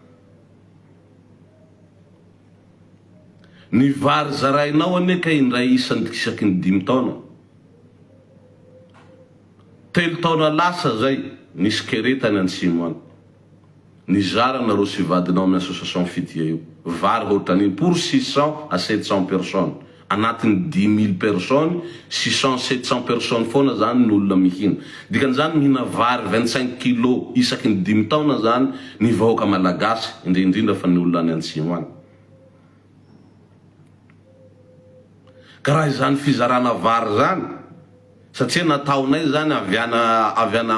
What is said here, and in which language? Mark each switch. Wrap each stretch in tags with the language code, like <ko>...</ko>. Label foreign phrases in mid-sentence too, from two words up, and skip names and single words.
<mg>Ny vary zarainao aneka indray isany isaky ny 5 taona. 3 taona lasa zay nisy keretany antsimo any. Nizara nareo sy vadinao amin'ny association fitia io. Vary hoatran'iny</mg> <fr>pour 600 à 700 personnes.</fr> <mg>anatin'ny 10 000 personnes 600-700 personnes foana zany ny olona mihina dikan'izany mihina vary 25 kilo isaky ny 5 taona zany ny vahoaka malagasy indrindra fa ny olona any Antsimo any karaha izany fizarana vary zany satria nataonay zany aviana</mg>